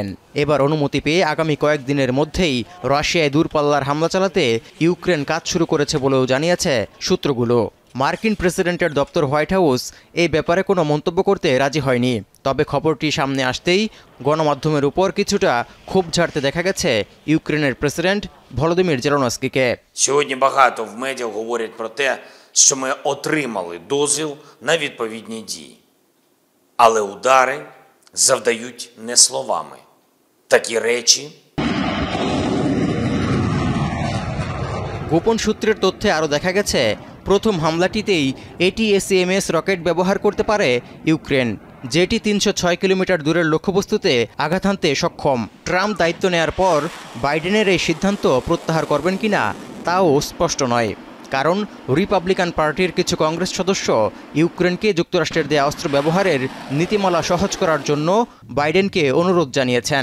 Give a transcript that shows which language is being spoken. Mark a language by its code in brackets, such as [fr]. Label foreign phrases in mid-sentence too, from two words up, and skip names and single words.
[bn] এবার অনুমতি পেয়ে আগামী কয়েকদিনের মধ্যেই রাশিয়ায় দূরপাল্লার হামলা চালাতে ইউক্রেন কাজ শুরু করেছে বলেও জানিয়েছে সূত্রগুলো। মার্কিন প্রেসিডেন্টের দপ্তর হোয়াইট হাউস এই ব্যাপারে কোনো মন্তব্য করতে রাজি হয়নি। তবে খবরটি সামনে আসতেই গণমাধ্যমের উপর কিছুটা ক্ষোভ ঝাড়তে দেখা গেছে ইউক্রেনের প্রেসিডেন্ট ভলোদিমির জেলেনস্কিকে। [uk] Сьогодні багато в медіа говорять про те, що ми отримали дозвіл на відповідні дії. Але удари завдають не словами. Такі речі [bn] গোপন সূত্রের তথ্যে আরও দেখা গেছে প্রথম হামলাটিতেই ATACMS রকেট ব্যবহার করতে পারে ইউক্রেন, যেটি ৩০৬ কিলোমিটার দূরের লক্ষ্যবস্তুতে আঘাত হানতে সক্ষম। ট্রাম্প দায়িত্ব নেয়ার পর বাইডেনের এই সিদ্ধান্ত প্রত্যাহার করবেন কিনা তাও স্পষ্ট নয়, কারণ রিপাবলিকান পার্টির কিছু কংগ্রেস সদস্য ইউক্রেনকে যুক্তরাষ্ট্রের দেয়া অস্ত্র ব্যবহারের নীতিমালা সহজ করার জন্য বাইডেনকে অনুরোধ জানিয়েছেন।